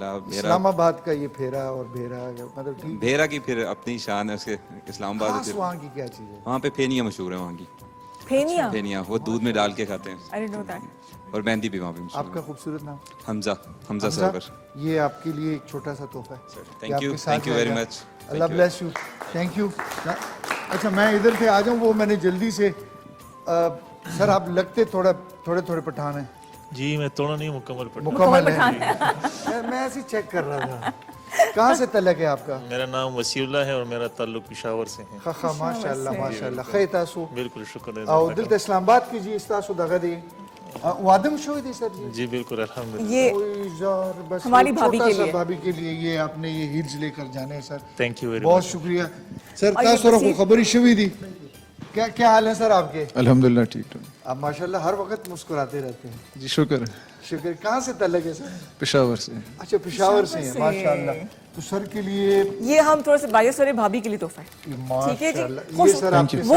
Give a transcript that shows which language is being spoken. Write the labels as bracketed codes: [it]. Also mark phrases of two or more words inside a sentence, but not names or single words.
[ur] اسلام آباد کا یہ پھیرا اور بھیرا مطلب ٹھیک. بھیرا کی پھر اپنی شان ہے اس کے. اسلام آباد وہاں کی کیا چیز ہے؟ وہاں پہ پھینیاں مشہور ہیں. وہاں کی پھینیاں وہ دودھ میں ڈال کے کھاتے ہیں, اور مہندی بھی وہاں پہ مشہور. آپ کا خوبصورت نام؟ حمزہ سرور. یہ آپ کے لیے ایک چھوٹا سا تحفہ ہے. [en] thank you very much. Allah bless you. Thank you. [ur] اچھا میں ادھر سے آ جاؤں, وہ میں نے جلدی سے, سر آپ لگتے تھوڑے پٹھان ہیں. جی میں تھوڑا نہیں, مکمل ہے. میں ایسے چیک کر رہا تھا. کہاں سے تعلق ہے آپ کا؟ میرا نام وسیع اللہ ہے اور میرا تعلق پشاور سے ہے. [ps] خا ماشاءاللہ. خیر تاسو بالکل شکر. او دلته اسلام آباد کې جی استاسو دغه دی وادم شوی دی سر جی. [ur] جی بالکل الحمدللہ. یہ ہماری بھابھی کے لیے یہ آپ نے یہ ہیلز لے کر جانے ہیں سر. تھینک یو ویری بہت شکریہ سر. [ps] تاسو کو خبری شوی دی. [ur] کیا حال ہے سر آپ کے؟ الحمدللہ ٹھیک. آپ ماشاءاللہ ہر وقت مسکراتے رہتے ہیں. جی شکر. کہاں سے تعلق ہے سر؟ پشاور سے. اچھا پشاور سے ہیں, ماشاءاللہ. تو سر کے لیے یہ ہم تھوڑا سا بائیس والے بھابھی کے لیے تحفہ ہے. ٹھیک ہے جی, یہ سر آپ